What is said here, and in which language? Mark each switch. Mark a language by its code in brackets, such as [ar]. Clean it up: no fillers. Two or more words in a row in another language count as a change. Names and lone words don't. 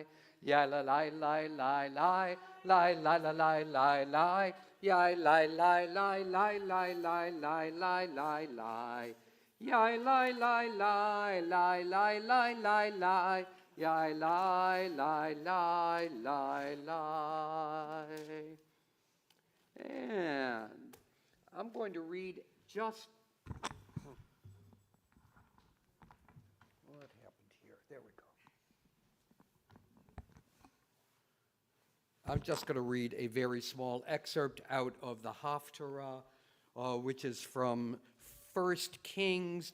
[en] Ya la lie lie lie lie lie lie lie lie lie lie ya lie lie lie lie lie lie lie lie lie lie ya lie lie lie lie lie lie lie lie ya lie lie lie lie lie. And I'm going to read just what happened here. There we go. I'm just going to read a very small excerpt out of the Haftarah, which is from 1 Kings.